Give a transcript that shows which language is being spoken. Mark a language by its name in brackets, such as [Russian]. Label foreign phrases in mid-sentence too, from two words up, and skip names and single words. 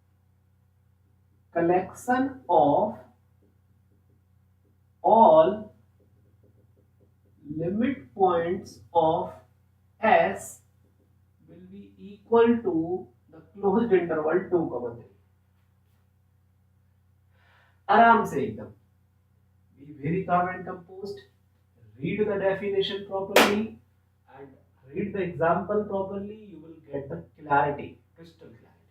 [English] collection of all limit points of S will be equal to the closed interval 2, 3. [Hindi] आराम से एकदम. [English] Be very calm and composed. Read the definition properly and read the example properly. You will get the clarity, crystal clarity.